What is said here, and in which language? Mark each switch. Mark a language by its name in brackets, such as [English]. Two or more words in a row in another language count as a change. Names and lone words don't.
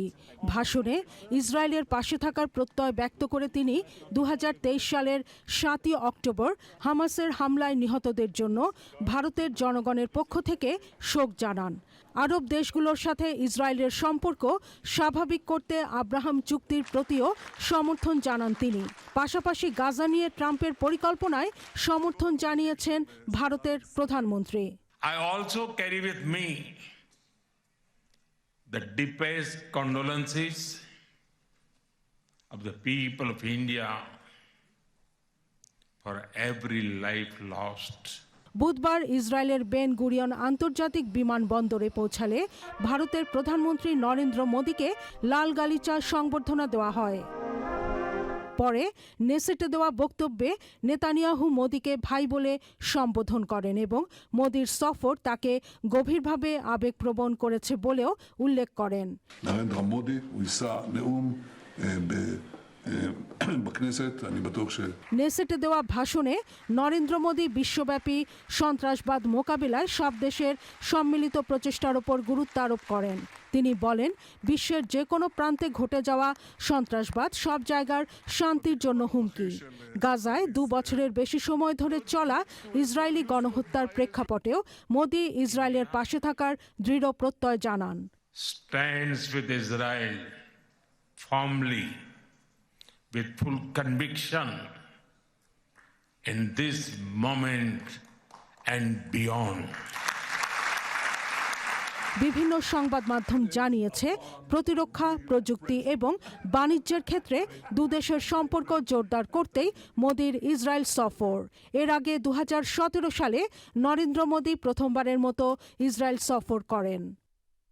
[Bangla] ভাষণে ইসরায়েলের পাশে থাকার প্রত্যয় ব্যক্ত করে তিনি ২০২৩ সালের ৭ই অক্টোবর হামাসের হামলায় নিহতদের জন্য ভারতের জনগণের পক্ষ থেকে শোক জানান। আরব দেশগুলোর সাথে ইসরায়েলের সম্পর্ক স্বাভাবিক করতে আব্রাহাম চুক্তির প্রতিও সমর্থন জানান তিনি। পাশাপাশি গাজা নিয়ে ট্রাম্পের পরিকল্পনায় সমর্থন জানিয়েছেন ভারতের প্রধানমন্ত্রী। [English] I also carry with me the deepest condolences of the people of India for every life lost. [Bangla] বুধবার ইসরায়েলের বেন গুরিয়ন আন্তর্জাতিক বিমানবন্দরে পৌঁছালে ভারতের প্রধানমন্ত্রী নরেন্দ্র মোদীকে লাল গালিচা সংবর্ধনা দেওয়া হয়। পরে নেসেটে দেওয়া বক্তব্যে নেতানিয়াহু মোদীকে ভাই বলে সম্বোধন করেন এবং মোদীর সফর তাকে গভীরভাবে আবেগপ্রবণ করেছে বলেও উল্লেখ করেন। [Hebrew] נרנדרה מודי, הוא יישא נאום בכנסת, אני בטוח [Bangla] নেসেটে দেওয়া ভাষণে নরেন্দ্র মোদী বিশ্বব্যাপী সন্ত্রাসবাদ মোকাবিলায় সব দেশের সম্মিলিত প্রচেষ্টার উপর গুরুত্ব আরোপ করেন। তিনি বলেন, বিশ্বের যে কোনো প্রান্তে ঘটে যাওয়া সন্ত্রাসবাদ সব জায়গার শান্তির জন্য হুমকি। গাজায় ২ বছরের বেশি সময় ধরে চলা ইসরায়েলি গণহত্যার প্রেক্ষাপটেও মোদী ইসরায়েলের পাশে থাকার দৃঢ় প্রত্যয় জানান। [English] Stands with Israel firmly with full conviction in this moment and beyond. [Bangla] বিভিন্ন সংবাদ মাধ্যম জানিয়েছে, প্রতিরক্ষা, প্রযুক্তি এবং বাণিজ্যের ক্ষেত্রে দুদেশের সম্পর্ক জোরদার করতেই মোদীর ইসরায়েল সফর। এর আগে ২০১৭ সালে নরেন্দ্র মোদী প্রথমবারের মতো ইসরায়েল সফর করেন।